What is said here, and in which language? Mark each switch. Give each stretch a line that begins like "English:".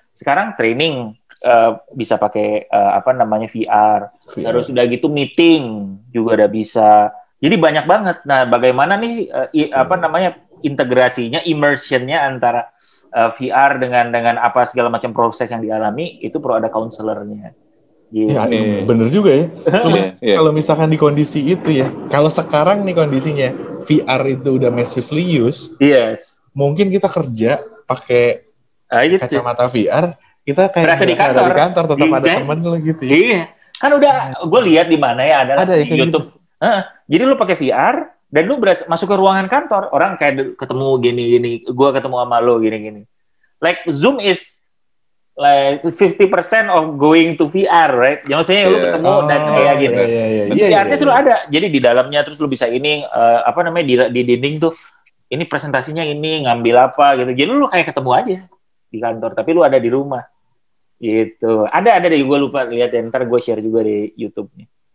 Indonesian: Sekarang training bisa pakai VR. Terus udah gitu meeting juga udah bisa. Jadi banyak banget. Nah bagaimana nih integrasinya, immersionnya antara VR dengan apa segala macam proses yang dialami itu perlu ada counselornya. Bener juga ya. Kalau misalkan di kondisi itu ya, kalau sekarang nih kondisinya VR itu udah
English: massively use,
Indonesian: mungkin kita kerja pakai kacamata VR, kita kayak di kantor tetap ada teman lo gitu ya. Iya, kan udah gue lihat di mana ya ada di YouTube. Gitu. Jadi lu pakai VR dan lu masuk ke ruangan kantor, orang kayak ketemu gini-gini, gua ketemu sama lo gini-gini.
English: Like Zoom is like 50% of going to VR, right?
Indonesian: Yang maksudnya lu ketemu dan kayak gitu. VR-nya tuh ada. Jadi di dalamnya terus lu bisa ini di dinding tuh ini presentasinya ini ngambil apa gitu. Jadi lu kayak ketemu aja di kantor, tapi lu ada di rumah. Gitu. Ada deh, gue lupa lihat, ntar gue share juga di YouTube-nya.